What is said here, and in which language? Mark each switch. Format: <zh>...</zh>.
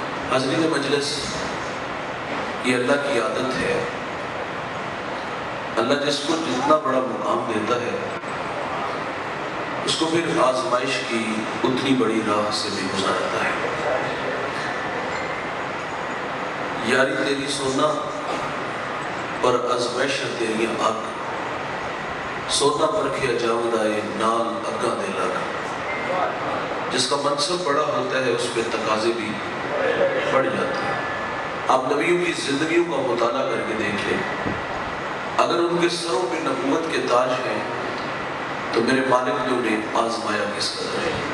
<ur>حاضرین مجلس، یہ اللہ کی عادت ہے. اللہ جس کو جتنا بڑا مقام دیتا ہے اس کو پھر آزمائش کی اتنی بڑی راہ سے بھی گزارتا ہے.</ur> <pa>یاری تیری سونا اور آزمائش تیری آگ، سونا پرکھیا جاودائے نال اگا دے لگ.</pa> <ur>جس کا منصب بڑا ہوتا ہے اس پہ تقاضے بھی بڑھ جاتے ہیں. آپ نبیوں کی زندگیوں کا مطالعہ کر کے دیکھ لیں، اگر ان کے سروں پہ نبوت کے تاج ہیں تو میرے مالک نے انہیں آزمایا کس قدر ہے.</ur>